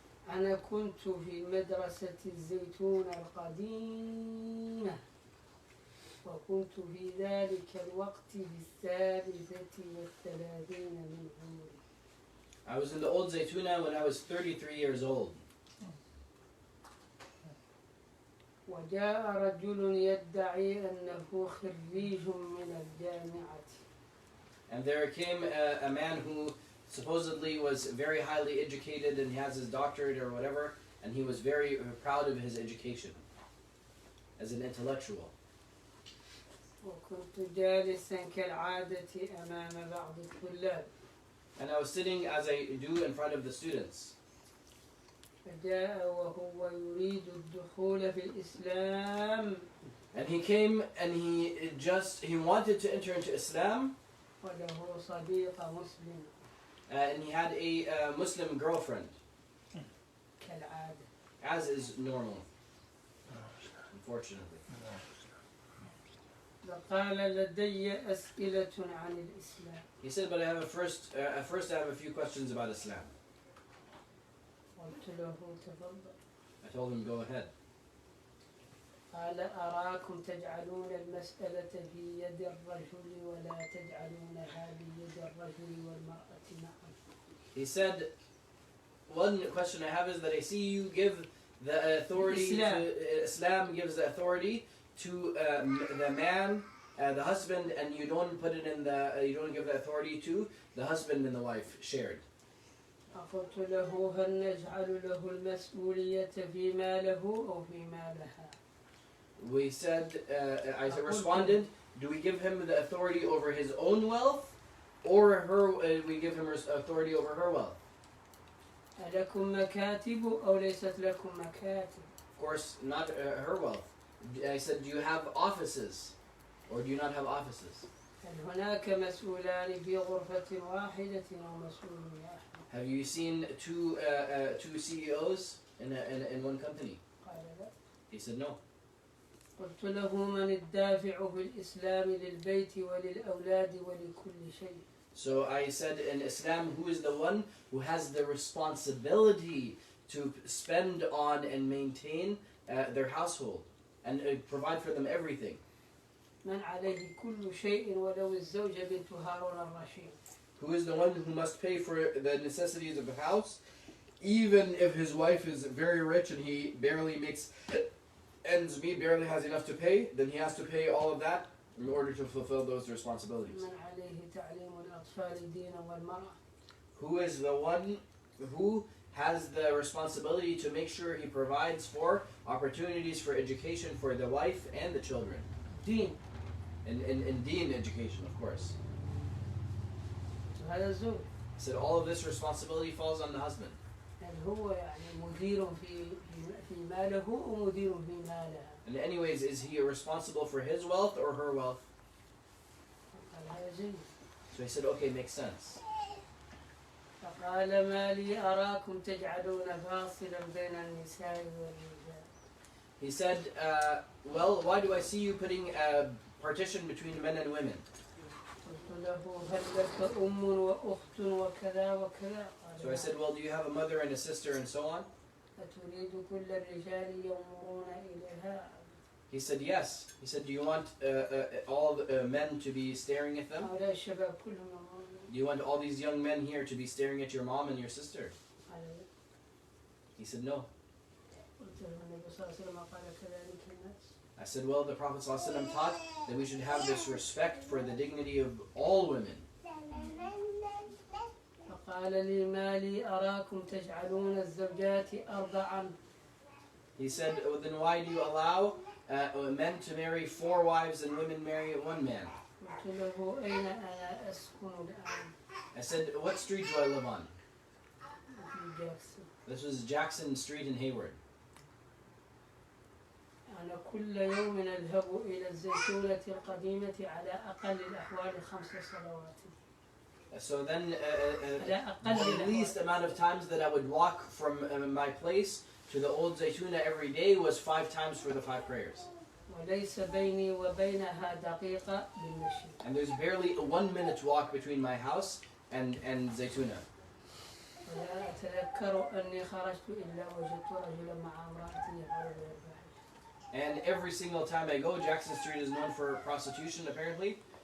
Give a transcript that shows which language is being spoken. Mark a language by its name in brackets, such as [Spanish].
[Arabic] أنا كنت في مدرسة الزيتون القديمة، وكنت في ذلك الوقت بالثالثة والثلاثين من عمري. [English] I was in the old Zaytuna when I was 33 years old. [Arabic] وجاء رجل يدعي أنه خريج من الجامعة. [English] And there came a man who supposedly was very highly educated and he has his doctorate or whatever, and he was very proud of his education as an intellectual. [Arabic] وكنت جالسا كالعادة أمام بعض الطلاب. [English] And I was sitting as I do in front of the students. [Arabic] فجاء وهو يريد الدخول في الإسلام. [English] And he came and he wanted to enter into Islam. [Arabic] وله صديق مسلم. [English] And he had a Muslim girlfriend, [Arabic] كالعادة. [English] as is normal, unfortunately. [Arabic] فقال لدي أسئلة عن الإسلام. [English] He said, but I have first I have a few questions about Islam. [Arabic] قلت له تفضل. [English] I told him, go ahead. [Arabic] قال أراكم تجعلون المسألة في يد الرجل ولا تجعلونها بيد الرجل والمرأة معا. [English] He said, one question I have is that I see you give the authority Islam gives the authority to the man, the husband, and you don't put it in you don't give the authority to the husband and the wife shared. [Arabic] قلت له هل نجعل له المسؤولية فيما له أو فيما لها. [English] We said, I responded, do we give him the authority over his own wealth, or we give him authority over her wealth? [Arabic] ألكم مكاتب أو ليست لكم مكاتب؟ [English] Of course, not her wealth. I said, do you have offices, or do you not have offices? [Arabic] هل هناك مسؤولان في غرفة واحدة أو مسؤول واحد؟ [English] Have you seen two CEOs in one company? [Arabic] قال لا. [English] He said no. [Arabic] قلت له من الدافع في الإسلام للبيت وللأولاد ولكل شيء. [English] So I said, in Islam, who is the one who has the responsibility to spend on and maintain their household and provide for them everything? [Arabic] من عليه كل شيء ولو الزوجة بنت هارون الرشيد. [English] Who is the one who must pay for the necessities of the house, even if his wife is very rich and he barely makes ends meet, barely has enough to pay, then he has to pay all of that in order to fulfill those responsibilities. [Arabic] من عليه تعليم الأطفال الدين والمرأة. [English] Who is the one who has the responsibility to make sure he provides for opportunities for education for the wife and the children? [Arabic] دين. [English] In deen education, of course. [Arabic] هذا الزوج. [English] I said all of this responsibility falls on the husband. [Arabic] هل هو يعني مدير في ماله ومدير في مالها؟ [English] And anyways, is he responsible for his wealth or her wealth? [Arabic] قال هذا زين. [English] So he said, okay, makes sense. [Arabic] فقال ما لي أراكم تجعلون فاصلا بين النساء والرجال. [English] He said, well, why do I see you putting a partition between men and women? [Arabic] قلت له هل لك أم وأخت وكذا وكذا؟ [English] So I said, well, do you have a mother and a sister and so on? [Arabic] أتريد كل الرجال ينظرون إليها؟ [English] He said, yes. He said, do you want all the men to be staring at them? [Arabic] هؤلاء الشباب كلهم ينظرون. [English] Do you want all these young men here to be staring at your mom and your sister? He said, no. [Arabic] قلت له النبي صلى الله عليه وسلم قال كذلك الناس. [English] I said, well, the Prophet ﷺ taught that we should have this respect for the dignity of all women. [Arabic] فقال لي ما لي أراكم تجعلون الزوجات أربعا. [English] He said, well, then why do you allow men to marry 4 wives and women marry 1 man? [Arabic] قلت له أين أنا أسكن الآن؟ [English] I said, what street do I live on? [Arabic] في جاكسون. [English] This was Jackson Street in Hayward. [Arabic] أنا كل يوم أذهب إلى الزيتونة القديمة على أقل الأحوال 5 صلوات. [English] So then the least amount of times that I would walk from my place to the old Zaytuna every day was 5 times for the 5 prayers. [Arabic] وليس بيني وبينها دقيقة بالمشي. [English] And there's barely a 1 minute walk between my house and Zaytuna. [Arabic] ولا أتذكر أني خرجت إلا وجدت رجلا مع امرأته يفعل بالفاحشة. [English] And every single time I go, Jackson Street is known for prostitution apparently.